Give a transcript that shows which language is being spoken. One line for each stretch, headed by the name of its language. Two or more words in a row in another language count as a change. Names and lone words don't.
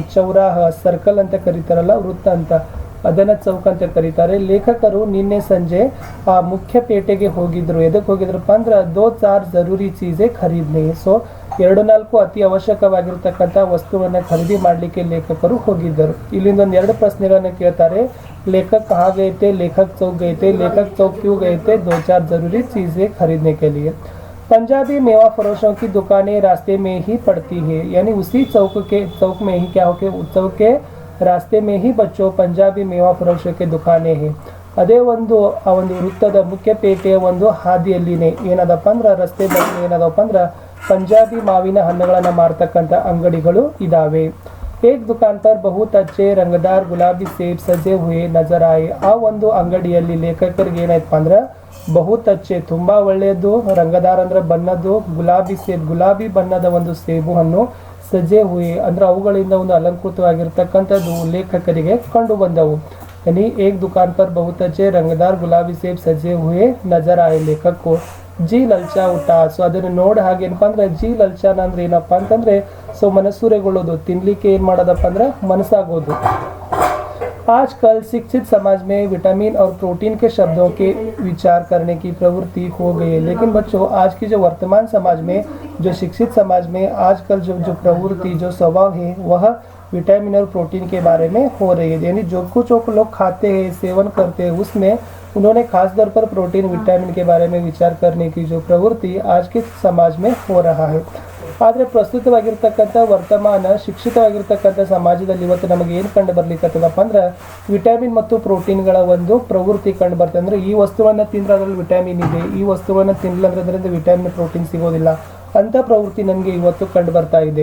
Kannada: ಚೌರಾಹ ಸರ್ಕಲ್ ಅಂತ ಕರೀತಾರಲ್ಲ, ವೃತ್ತ ಅಂತ, ಅದನ್ನ ಚೌಕ್ ಅಂತ ಕರೀತಾರೆ. ಲೇಖಕರು ನಿನ್ನೆ ಸಂಜೆ ಆ ಮುಖ್ಯ ಪೇಟೆಗೆ ಹೋಗಿದ್ರು. ಎದಕ್ಕೆ ಹೋಗಿದ್ರಪ್ಪ ಅಂದ್ರೆ 2-4
Hindi: जरूरी चीजें खरीदने.
Kannada: ಸೊ 2-4 ಅತಿ ಅವಶ್ಯಕವಾಗಿರ್ತಕ್ಕಂಥ ವಸ್ತುವನ್ನ ಖರೀದಿ ಮಾಡಲಿಕ್ಕೆ ಲೇಖಕರು ಹೋಗಿದ್ದರು. ಇಲ್ಲಿಂದ ಒಂದು 2 ಪ್ರಶ್ನೆಗಳನ್ನ ಕೇಳ್ತಾರೆ.
Hindi: लेखक कहाँ गए थे? लेखक चौक गए थे. लेखक चौक क्यों गए थे? 2-4 जरूरी चीजें खरीदने के लिए. पंजाबी मेवा फरोशों की दुकानें रास्ते में ही पड़ती है. यानी उसी चौक में ही क्या हो के चौक के रास्ते में ही बच्चों पंजाबी मेवा फरोशों के दुकानें हैं.
Kannada: ಅದೇ ಒಂದು ಆ ಒಂದು ವೃತ್ತದ ಮುಖ್ಯ ಪೇಟೆಯ ಒಂದು ಹಾದಿಯಲ್ಲಿನೇ ಏನದಪ್ಪ ಅಂದ್ರೆ ರಸ್ತೆ ಬದಿ ಏನದಪ್ಪ ಅಂದ್ರೆ ಪಂಜಾಬಿ ಮಾವಿನ ಹಣ್ಣುಗಳನ್ನು ಮಾರ್ತಕ್ಕಂಥ ಅಂಗಡಿಗಳು ಇದಾವೆ.
Hindi: एक दुकान पर बहुत अच्छे रंगदार गुलाबी सेब सजे हुए नजर आए.
Kannada: ಆ ಒಂದು ಅಂಗಡಿಯಲ್ಲಿ ಲೇಖಕರಿಗೆ ಏನಾಯ್ತಪ್ಪ ಅಂದ್ರೆ
Hindi: बहुत अच्छे
Kannada: ತುಂಬಾ ಒಳ್ಳೆಯದು, ರಂಗದಾರ್ ಅಂದ್ರೆ ಬಣ್ಣದ್ದು,
Hindi: गुलाबी सेब
Kannada: ಗುಲಾಬಿ ಬಣ್ಣದ ಒಂದು ಸೇಬು ಹಣ್ಣು,
Hindi: सजे हुई
Kannada: ಅಂದ್ರೆ ಅವುಗಳಿಂದ ಒಂದು ಅಲಂಕೃತವಾಗಿರ್ತಕ್ಕಂಥದ್ದು ಲೇಖಕರಿಗೆ ಕಂಡು ಬಂದವು.
Hindi: यानी एक दुकान पर बहुत अच्छे रंगदार गुलाबी सेब सजे हुए नजर आए. लेखक को जी ललचा उठा.
Kannada: ಸೊ ಅದನ್ನು ನೋಡಿ ಹಾಗೆ ಏನಪ್ಪ ಅಂದ್ರೆ
Hindi: जी ललचाना
Kannada: ಅಂದ್ರೆ ಏನಪ್ಪಾ ಅಂತಂದ್ರೆ ಸೊ ಮನಸ್ಸೂರೆಗೊಳ್ಳೋದು, ತಿನ್ಲಿಕ್ಕೆ ಏನ್ ಮಾಡೋದಪ್ಪ ಅಂದ್ರೆ ಮನಸ್ಸಾಗೋದು.
Hindi: आजकल शिक्षित समाज में विटामिन और प्रोटीन के शब्दों के विचार करने की प्रवृत्ति हो गई है. लेकिन बच्चों आज की जो वर्तमान समाज में, जो शिक्षित समाज में आजकल जो प्रवृत्ति जो स्वभाव है वह विटामिन और प्रोटीन के बारे में हो रही है. यानी जो कुछ लोग खाते हैं सेवन करते हैं उसमें उन्होंने खास तौर पर प्रोटीन विटामिन के बारे में विचार करने की जो प्रवृत्ति आज के समाज में हो रहा है.
Kannada: ಆದರೆ ಪ್ರಸ್ತುತವಾಗಿರ್ತಕ್ಕಂಥ ವರ್ತಮಾನ ಶಿಕ್ಷಿತವಾಗಿರ್ತಕ್ಕಂಥ ಸಮಾಜದಲ್ಲಿ ಇವತ್ತು ನಮಗೆ ಏನು ಕಂಡು ಬರ್ಲಿಕ್ಕತ್ತದಪ್ಪ ಅಂದ್ರೆ ವಿಟಮಿನ್ ಮತ್ತು ಪ್ರೋಟೀನ್ಗಳ ಒಂದು ಪ್ರವೃತ್ತಿ ಕಂಡು ಬರ್ತದೆ. ಅಂದ್ರೆ ಈ ವಸ್ತುವನ್ನು ತಿಂದ್ರೆ ಅದರಲ್ಲಿ ವಿಟಮಿನ್ ಇದೆ, ಈ ವಸ್ತುವನ್ನು ತಿನ್ನಲಿಲ್ಲ ಅಂದ್ರೆ ಅದರಿಂದ ವಿಟಮಿನ್ ಪ್ರೋಟೀನ್ ಸಿಗೋದಿಲ್ಲ ಅಂತ ಪ್ರವೃತ್ತಿ ನಮಗೆ ಇವತ್ತು ಕಂಡು ಬರ್ತಾ ಇದೆ.